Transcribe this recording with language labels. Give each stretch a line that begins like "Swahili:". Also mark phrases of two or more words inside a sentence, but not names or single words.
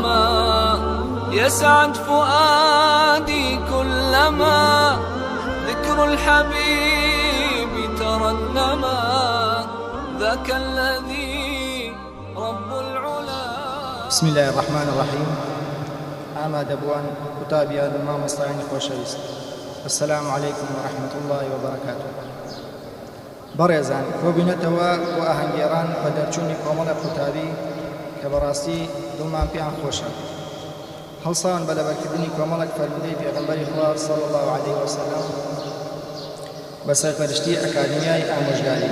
Arabic: يسعد فؤادي كلما ذكر الحبيب ترنما ذاك الذي رب العلا. بسم الله الرحمن الرحيم.
Central Kurdish: ئامادە بووان قوتابیان و مامۆستایانی خۆشەویست.
Arabic: السلام علیکم ورحمة الله وبركاته.
Central Kurdish: بەڕێزان، بۆ بینێتەوە بۆ ئاهەنگێڕان بە دەرچوونی کۆمەڵە قوتابی کە بەڕاستی دڵمان پێیان خۆشە. هەڵساون بە لەبەرکردنی کۆمەڵێک فەرمودەی پێغەمبەری خوا
Arabic: صلی الله عليه وسلم
Central Kurdish: بە سەرپەرشتی ئەکادمیای ئامۆژگاری.